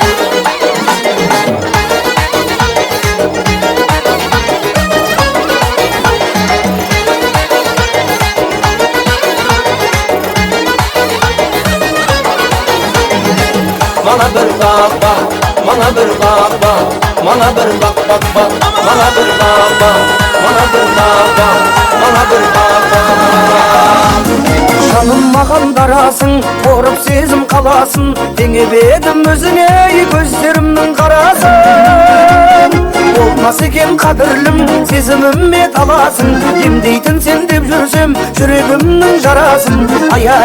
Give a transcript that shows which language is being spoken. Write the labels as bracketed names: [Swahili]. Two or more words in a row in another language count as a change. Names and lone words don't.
[Turkish] Bana bir bak bak, bana bir bak bak, bana bir bak bak bak, bana bir bak bak, bana bir bak bak, bana bir bak bak. [Kazakh] Жаным маған дарасың, қорып сезім қаласың, теңеп едім өзіңе көздерімнің қарасын. Болмас екен қадірлім, сезіміме таласың, емдейтін сен деп жүрсем, жүрегімнің жарасын.